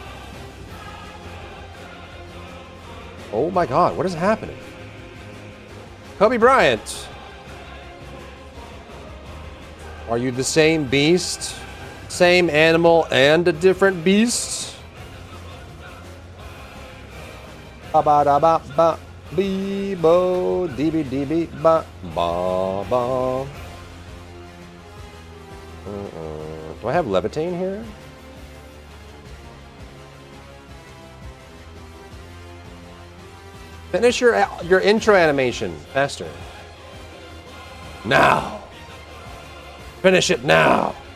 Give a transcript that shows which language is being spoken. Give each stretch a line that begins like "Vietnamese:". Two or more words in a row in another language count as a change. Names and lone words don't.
English: Oh my God, what is happening? Kobe Bryant. Are you the same beast? Same animal and a different beast? Ba ba da ba ba bee bo dee bee dee bee ba ba ba. Do I have Levitain here? Finish your intro animation faster. Now. Finish it now.